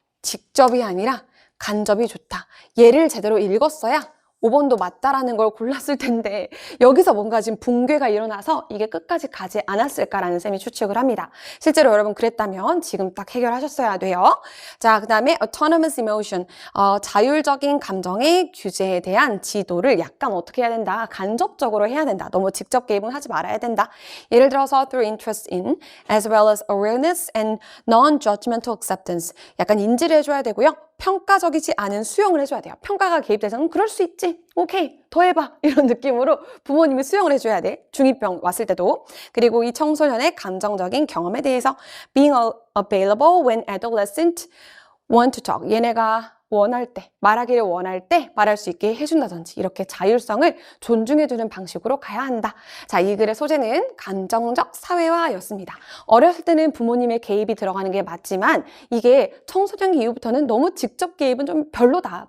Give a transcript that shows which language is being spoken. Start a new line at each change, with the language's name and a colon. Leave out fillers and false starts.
Korean: 직접이 아니라 간접이 좋다. 얘를 제대로 읽었어야 5번도 맞다라는 걸 골랐을 텐데 여기서 뭔가 지금 붕괴가 일어나서 이게 끝까지 가지 않았을까라는 셈이 추측을 합니다. 실제로 여러분 그랬다면 지금 딱 해결하셨어야 돼요. 자, 그 다음에
English: autonomous emotion
Korean: 자율적인 감정의 규제에 대한 지도를 약간 어떻게 해야 된다? 간접적으로 해야 된다. 너무 직접 개입은 하지 말아야 된다. 예를 들어서
English: through interest in as well as awareness and non-judgmental acceptance
Korean: 약간 인지를 해줘야 되고요. 평가적이지 않은 수용을 해줘야 돼요. 평가가 개입돼서는 그럴 수 있지. 오케이, 더 해봐. 이런 느낌으로 부모님이 수용을 해줘야 돼. 중2병 왔을 때도. 그리고 이 청소년의 감정적인 경험에 대해서
English: being available when adolescent want to talk.
Korean: 얘네가 원할 때, 말하기를 원할 때 말할 수 있게 해준다든지 이렇게 자율성을 존중해주는 방식으로 가야 한다. 자, 이 글의 소재는 감정적 사회화였습니다. 어렸을 때는 부모님의 개입이 들어가는 게 맞지만 이게 청소년기 이후부터는 너무 직접 개입은 좀 별로다.